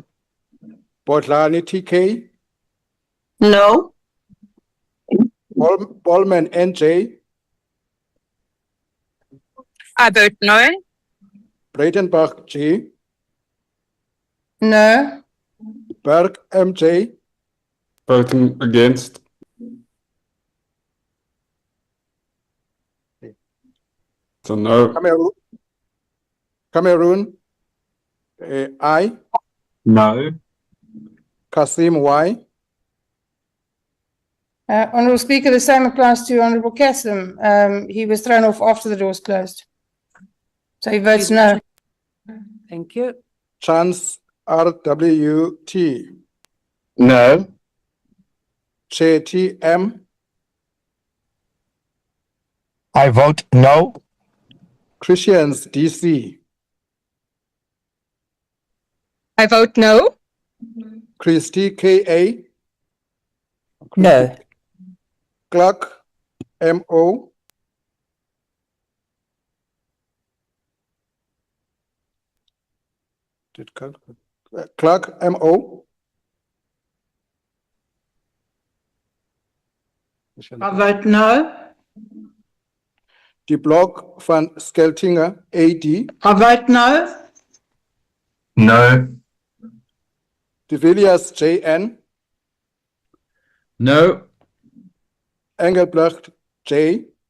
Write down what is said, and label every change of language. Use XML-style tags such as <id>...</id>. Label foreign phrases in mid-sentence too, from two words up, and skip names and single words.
<en>Botlani, TK. No. Ballman, NJ. I vote no. Breitenbach, G. No. Berg, MJ. Voting against. So no. Cameroon, I. No. Kasim, Y. Honourable Speaker, the same applies to Honourable Kasim. He was thrown off after the doors closed. So he votes no. Thank you. Chance, RWT. No. JTM. I vote no. Christians, DC. I vote no. Christy, KA. No. Clark, MO. Clark, MO. I vote no. De Blok van Skeltinger, AD. I vote no. No. De Villiers, JN. No. Engelbrecht, J.</en>